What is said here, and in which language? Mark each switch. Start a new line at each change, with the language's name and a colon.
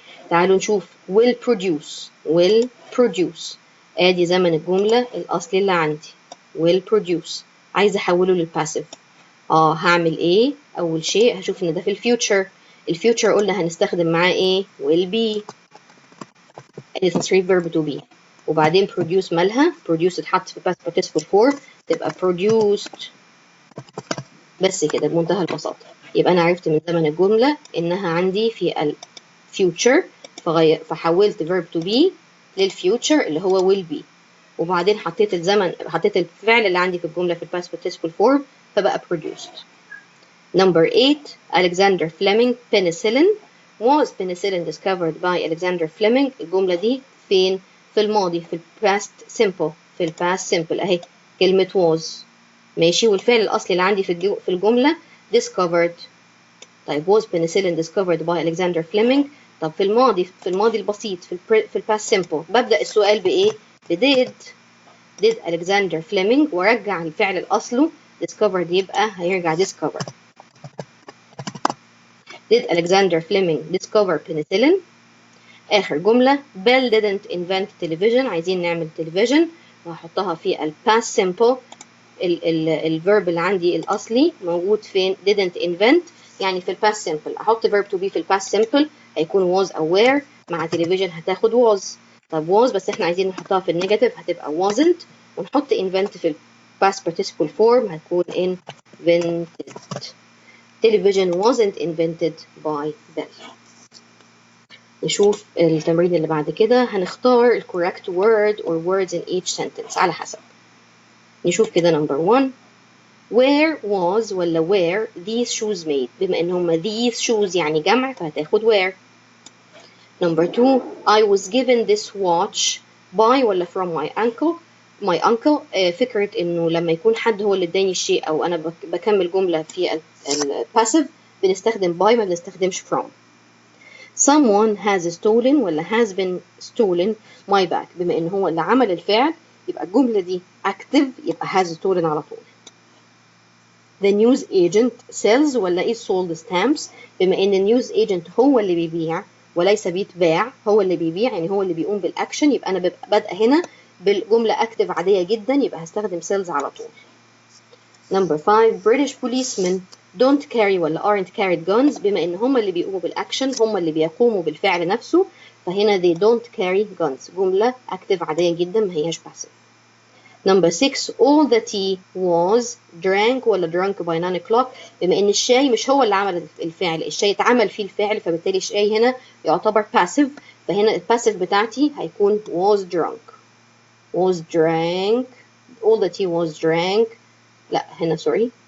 Arabic: تعالوا نشوف
English: will produce.
Arabic: ادي زمن الجملة الأصلي اللي عندي.
English: will produce.
Arabic: عايزة أحوله للباسيف. هعمل إيه؟ أول شيء هشوف إن ده في الفيوتشر. الفيوتشر قلنا هنستخدم معاه إيه؟
English: will be.
Arabic: ادي تصريف
English: verb to be.
Arabic: وبعدين produce مالها؟ produce اتحط في
English: past participle form
Arabic: تبقى produced. بس كده بمنتهى البساطة. يبقى أنا عرفت من زمن الجملة إنها عندي في ال future فحولت
English: verb to be
Arabic: للفيوتشر اللي هو
English: will be.
Arabic: وبعدين حطيت الفعل اللي عندي في الجملة في
English: past participle form
Arabic: فبقى produced.
English: Number 8, Alexander Fleming penicillin. Was penicillin discovered by Alexander Fleming؟
Arabic: الجملة دي فين؟ في الماضي في
English: past simple.
Arabic: في past simple أهي كلمة was. ماشي. والفعل الأصلي اللي عندي في الجملة discovered. طيب
English: was penicillin discovered by Alexander Fleming؟
Arabic: طب في الماضي البسيط في past simple ببدأ السؤال بإيه؟
English: did Alexander Fleming
Arabic: وارجع الفعل الأصله discovered يبقى هيرجع discover.
English: did Alexander Fleming discover penicillin؟
Arabic: آخر جملة
English: Bell didn't invent television.
Arabic: عايزين نعمل television وهحطها في ال past simple. الverb اللي عندي الأصلي موجود فين؟
English: didn't invent
Arabic: يعني في ال past simple. أحط
English: verb to be
Arabic: في ال past simple هيكون was أو were. مع television هتاخد was. طب was بس احنا عايزين نحطها في النيجاتيف هتبقى wasn't. ونحط invent في ال
English: past participle form
Arabic: هتكون invented.
English: television wasn't invented by Bell.
Arabic: نشوف التمرين اللي بعد كده. هنختار ال
English: correct word or words in each sentence
Arabic: على حسب. نشوف كده
English: number 1. Where was ولا were these shoes made؟
Arabic: بما ان هما
English: these shoes
Arabic: يعني جمع فهتاخد
English: where. Number 2. I was given this watch by
Arabic: ولا
English: from my uncle.
Arabic: فكرة انه لما يكون حد هو اللي اداني الشيء او انا بكمل جملة في ال passive بنستخدم by ما بنستخدمش from.
English: Someone has stolen
Arabic: ولا
English: has been stolen my bag.
Arabic: بما ان هو اللي عمل الفعل يبقى الجملة دي active يبقى has stolen على طول.
English: The news agent sells
Arabic: ولا
English: is sold stamps.
Arabic: بما ان النيوز agent هو اللي بيبيع وليس بيتباع. هو اللي بيبيع يعني هو اللي بيقوم بالاكشن. يبقى انا ببقى بادئه هنا بالجمله active عاديه جدا يبقى هستخدم sells على طول.
English: Number 5. British policemen don't carry
Arabic: ولا
English: aren't carried guns.
Arabic: بما ان هم اللي بيقوموا بالاكشن هم اللي بيقوموا بالفعل نفسه فهنا
English: they don't carry guns.
Arabic: جمله active عاديه جدا ما هياش passive.
English: Number 6. All the tea was drank
Arabic: ولا
English: drunk by 9 o'clock.
Arabic: بما ان الشاي مش هو اللي عمل الفعل. الشاي اتعمل فيه الفعل فبالتالي الشاي هنا يعتبر passive. فهنا الباسيف بتاعتي هيكون
English: was drunk. was drank. All the tea was drank.
Arabic: لا هنا
English: sorry.